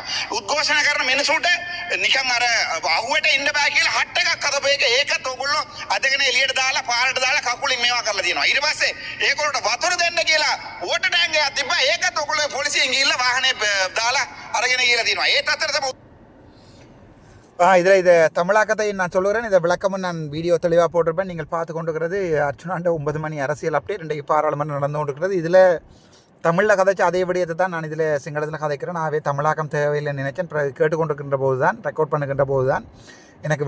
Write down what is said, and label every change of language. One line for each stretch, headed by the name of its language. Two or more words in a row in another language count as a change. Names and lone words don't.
Sinhala: උද්ඝෝෂණ කරන මිනිසුන්ට නිකන් අර අහුවට ඉන්න බෑ කියලා හට් එකක් හදපු එක ඒකත් ඔයගොල්ලෝ අදගෙන එළියට දාලා පාරට දාලා කකුලින් මේවා කරලා තියෙනවා. ඊට පස්සේ ඒගොල්ලන්ට වතුර දෙන්න කියලා වෝටර් ටැංක් එකක් තිබ්බා. ඒකත් ඔයගොල්ලෝ පොලිසියෙන් ගිහිල්ලා වාහනේ දාලා අරගෙන ගිහලා තියෙනවා. ඒත් අතර තමයි
Tamil: இதில் இதை தமிழாக்கத்தை நான் சொல்லுகிறேன். இதை விளக்கமும் நான் வீடியோ தெளிவாக போட்டிருப்பேன். நீங்கள் பார்த்து கொண்டிருக்கிறது அர்ச்சுனாண்ட 9 மணி அரசியல் அப்டேட். இன்றைக்கு பாராளுமன்றம் நடந்து கொண்டிருக்கிறது. இதில் தமிழில் கதைச்சு அதே விடயத்தை தான் நான் இதில் சிங்களத்தில் கதைக்கிறேன். நான் தமிழாக்கம் தேவையில்லைன்னு நினைச்சேன். கேட்டுக்கொண்டிருக்கின்ற போது தான், ரெக்கார்ட் பண்ணுகின்ற போது தான் எனக்கு விளங்கியது.